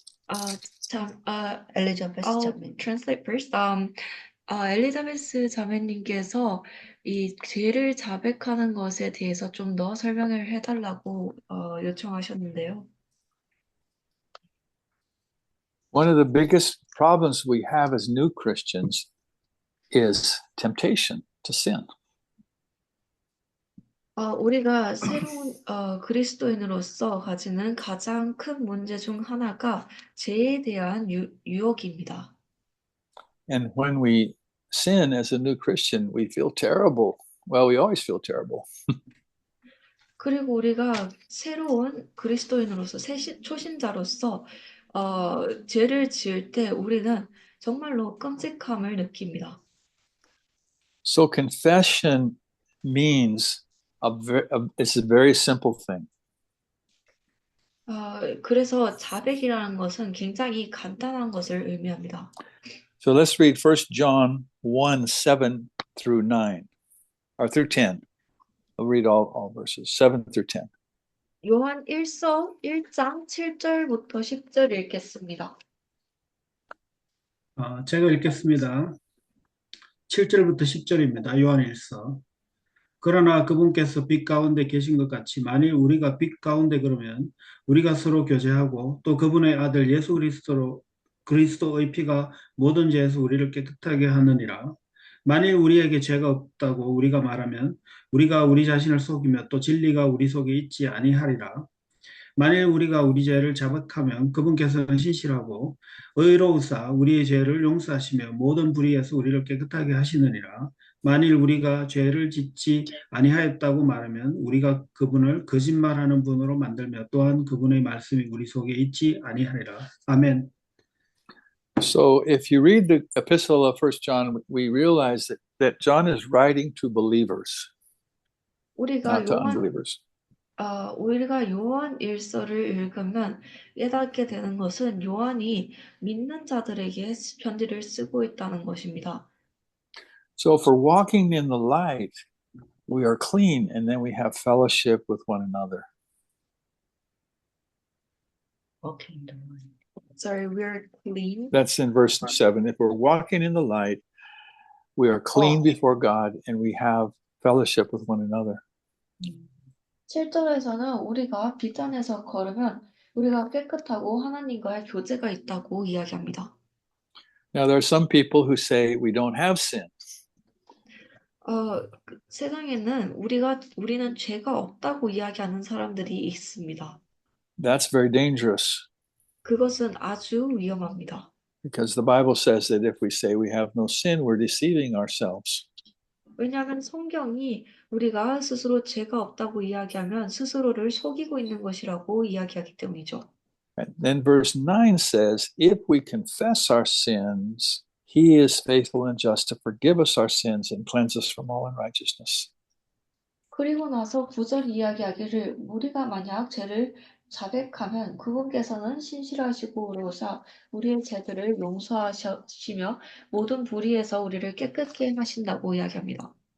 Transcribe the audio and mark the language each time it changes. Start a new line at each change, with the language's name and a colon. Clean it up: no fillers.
Korean: Elizabeth 자매.
English: Translate first.
Korean: 엘리자베스 자매님께서 이 죄를 자백하는 것에 대해서 좀 더 설명을 해달라고 요청하셨는데요.
English: One of the biggest problems we have as new Christians is temptation to sin.
Korean: 우리가 새로운 그리스도인으로서 가지는 가장 큰 문제 중 하나가 죄에 대한 유혹입니다.
English: And when we sin as a new Christian, we feel terrible. Well, we always feel terrible.
Korean: 그리고 우리가 새로운 그리스도인으로서 초신자로서 죄를 지을 때 우리는 정말로 끔찍함을 느낍니다.
English: So confession means it's a very simple thing.
Korean: 그래서 자백이라는 것은 굉장히 간단한 것을 의미합니다.
English: So let's read 1 John 1, 7 through 9, or through 10. I'll read all verses, 7 through 10.
Korean: 요한 1서 1장 7절부터 10절 읽겠습니다. 제가 읽겠습니다. 7절부터 10절입니다. 요한일서. 그러나 그분께서 빛 가운데 계신 것 같이 만일 우리가 빛 가운데 그러면 우리가 서로 교제하고 또 그분의 아들 예수 그리스도의 피가 모든 죄에서 우리를 깨끗하게 하느니라. 만일 우리에게 죄가 없다고 우리가 말하면 우리가 우리 자신을 속이며 또 진리가 우리 속에 있지 아니하리라. 만일 우리가 우리 죄를 자백하면 그분께서는 신실하고 의로우사 우리의 죄를 용서하시며 모든 불의에서 우리를 깨끗하게 하시느니라. 만일 우리가 죄를 짓지 아니하였다고 말하면 우리가 그분을 거짓말하는 분으로 만들며 또한 그분의 말씀이 우리 속에 있지 아니하리라. 아멘.
English: So if you read the epistle of 1 John, we realize that John is writing to believers, not to unbelievers.
Korean: 우리가 요한 일서를 읽으면 깨닫게 되는 것은 요한이 믿는 자들에게 편지를 쓰고 있다는 것입니다.
English: So if we're walking in the light, we are clean, and then we have fellowship with one another. Sorry, we're clean. That's in verse 7. If we're walking in the light, we are clean before God, and we have fellowship with one another.
Korean: 7절에서는 우리가 빛 안에서 걸으면 우리가 깨끗하고 하나님과의 교제가 있다고 이야기합니다.
English: Now, there are some people who say we don't have sin.
Korean: 세상에는 우리는 죄가 없다고 이야기하는 사람들이 있습니다.
English: That's very dangerous.
Korean: 그것은 아주 위험합니다.
English: Because the Bible says that if we say we have no sin, we're deceiving ourselves.
Korean: 왜냐하면 성경이 우리가 스스로 죄가 없다고 이야기하면 스스로를 속이고 있는 것이라고 이야기하기 때문이죠.
English: And then verse 9 says, if we confess our sins, he is faithful and just to forgive us our sins and cleanse us from all unrighteousness.
Korean: 그리고 나서 9절 이야기하기를 우리가 만약 죄를 자백하면 그분께서는 신실하시고로사 우리의 죄들을 용서하시며 모든 불의에서 우리를 깨끗게 하신다고 이야기합니다.